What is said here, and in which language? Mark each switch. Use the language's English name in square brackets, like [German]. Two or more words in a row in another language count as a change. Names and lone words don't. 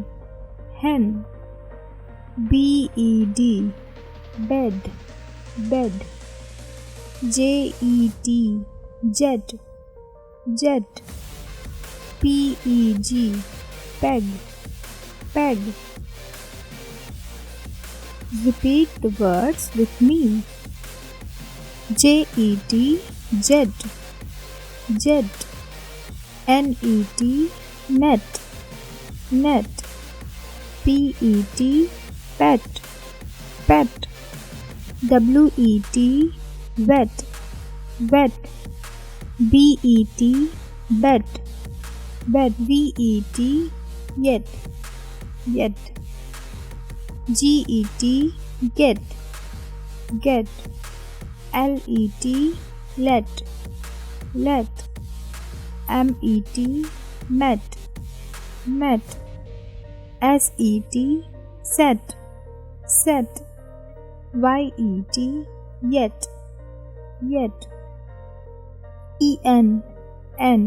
[English] Hen. B-E-D, bed. Bed. J-E-T, jet. Jet. P-E-G, peg. Peg. Repeat the words with me. J-E-T, jet. Jet. N-E-T, net. Net. P-E-T, pet. Pet. W-E-T, wet. Wet. B-E-T, bet. Bet. V-E-T, yet. Yet. G-E-T, get. Get. L-E-T, let. Let. M-E-T, met. Met. S-E-T, set. Set. Y-E-T, yet. Yet. E-N, N.